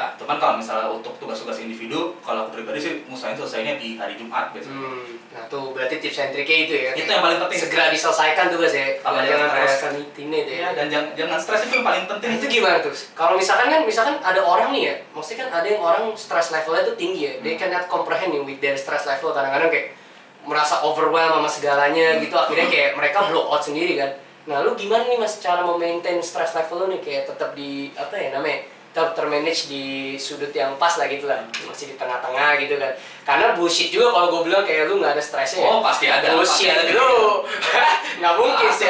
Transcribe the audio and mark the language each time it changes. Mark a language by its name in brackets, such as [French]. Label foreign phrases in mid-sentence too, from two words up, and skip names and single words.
[Indonesian] Cuman kalau misalnya untuk tugas-tugas individu, kalau aku pribadi sih musahin selesainya di hari Jumat biasanya. Nah tuh berarti [English] tips and trick- [Indonesian] nya itu ya. Itu yang paling penting. Segera diselesaikan tugas ya. Jangan merayakan ini deh. Ya, dan jangan stres itu yang paling penting. Itu gimana tuh? Kalau misalkan ada orang nih ya, maksudnya kan ada yang orang [English] stress levelnya [Indonesian] tuh tinggi ya. [English] They cannot comprehend with their stress level, [Indonesian] kadang-kadang kayak merasa overwhelmed sama segalanya gitu, akhirnya kayak mereka [English] blow out [Indonesian] sendiri kan. Nah, lu gimana nih Mas cara memaintain [English] stress level [Indonesian] lu nih kayak tetap di apa ya namanya? Tetap termanage di sudut yang pas lah gitu lah. Masih di tengah-tengah gitu kan. Karena bullshit juga kalau gue bilang kayak lu nggak ada stresnya ya. Oh, pasti ada. Bullshit pasti ada lu. Nggak mungkin sih.